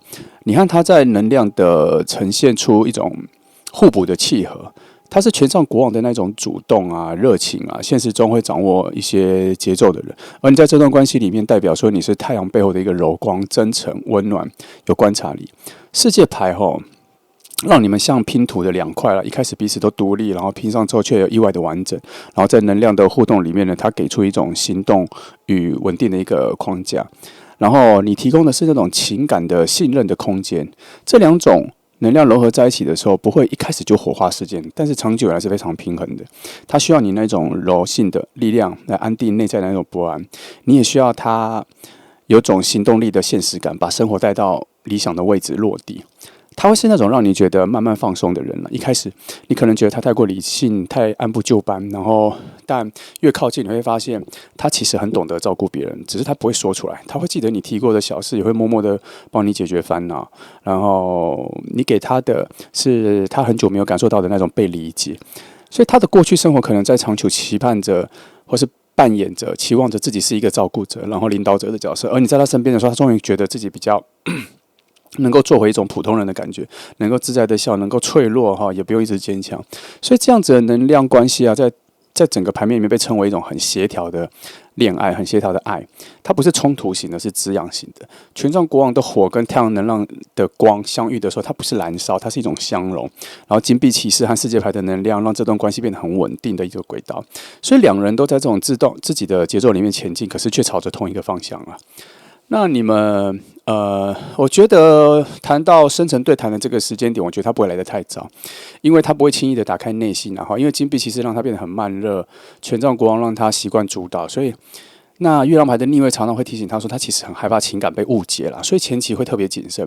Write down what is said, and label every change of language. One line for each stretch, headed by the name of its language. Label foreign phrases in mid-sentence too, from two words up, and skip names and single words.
Chinese: 你看它在能量的呈現出一種互補的契合，它是權杖國王的那種主動啊、熱情啊，現實中會掌握一些節奏的人，而你在這段關係裡面，代表說你是太陽背後的一個柔光、真誠、溫暖、有觀察力。世界牌讓你們像拼圖的2塊了，一開始彼此都獨立，然後拼上之後卻有意外的完整。然後在能量的互動裡面呢，它給出一種行動與穩定的一個框架。然後你提供的是那種情感的信任的空間。這2種能量融合在一起的時候，不會一開始就火花事件，但是長久以來是非常平衡的。它需要你那種柔性的力量來安定內在的那種不安，你也需要它有種行動力的現實感，把生活帶到理想的位置落地。他會是那種讓你覺得慢慢放鬆的人了。一開始你可能覺得他太過理性、太按部就班，然後但越靠近你會發現他其實很懂得照顧別人，只是他不會說出來。他會記得你提過的小事，也會默默的幫你解決煩惱。然後你給他的是他很久沒有感受到的那種被理解。所以他的過去生活可能在長久期盼着，或是扮演着、期望着自己是一個照顧者，然後領導者的角色。而你在他身邊的時候，他終於覺得自己比較能夠做回一種普通人的感覺，能夠自在的笑，能夠脆弱哈，也不用一直堅強。所以這樣子的能量關係啊，在整個牌面裡面被稱為一種很協調的戀愛，很協調的愛。它不是衝突型的，是滋養型的。權杖國王的火跟太陽能量的光相遇的時候，它不是燃燒，它是一種相融。然後金幣騎士和世界牌的能量，讓這段關係變得很穩定的一個軌道。所以兩人都在這種自己的節奏裡面前進，可是卻朝着同一個方向啊。那你們我覺得談到深層對談的這個時間點，我覺得它不會來得太早，因為它不會輕易的打開內心，然後因為金幣其實讓它變得很慢熱，權杖國王讓他習慣主導，所以那月亮牌的逆位常常會提醒他說，他其實很害怕情感被誤解啦，所以前期會特別謹慎。